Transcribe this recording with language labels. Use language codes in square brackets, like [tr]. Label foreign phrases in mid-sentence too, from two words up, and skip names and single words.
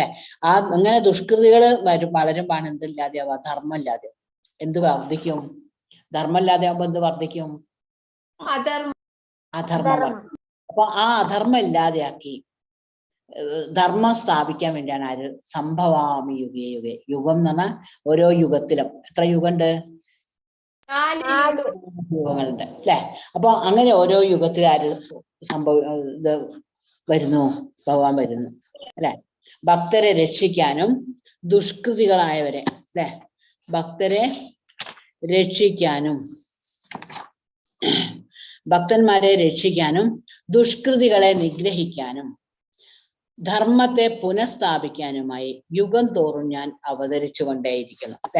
[ml] അങ്ങനെ ദുഷ്കൃതികൾ വളരുമ്പോൾ എന്തില്ലാതെയാവുക? ധർമ്മം ഇല്ലാതെ. എന്ത് വർദ്ധിക്കും? ധർമ്മം ഇല്ലാതെ ആവുമ്പോ എന്ത് വർദ്ധിക്കും? അധർമ്മം. അപ്പൊ ആ അധർമ്മം ഇല്ലാതെയാക്കി ധർമ്മം സ്ഥാപിക്കാൻ വേണ്ടിയാണ് ആര്? [sa] സംഭവാമി യുഗേ യുഗേ. [ml] യുഗം എന്ന് പറഞ്ഞാൽ ഓരോ യുഗത്തിലും എത്ര യുഗമുണ്ട്? 4 യുഗങ്ങളുണ്ട് അല്ലെ. അപ്പൊ അങ്ങനെ ഓരോ യുഗത്തിൽ ആര് വരുന്നു? ഭഗവാൻ വരുന്നു അല്ലെ. ഭക്തരെ രക്ഷിക്കാനും ദുഷ്കൃതികളായവരെ അല്ലെ, ഭക്തരെ രക്ഷിക്കാനും, ഭക്തന്മാരെ രക്ഷിക്കാനും ദുഷ്കൃതികളെ നിഗ്രഹിക്കാനും ധർമ്മത്തെ പുനഃസ്ഥാപിക്കാനുമായി യുഗം തോറും ഞാൻ അവതരിച്ചു കൊണ്ടേയിരിക്കുന്നു അല്ലെ.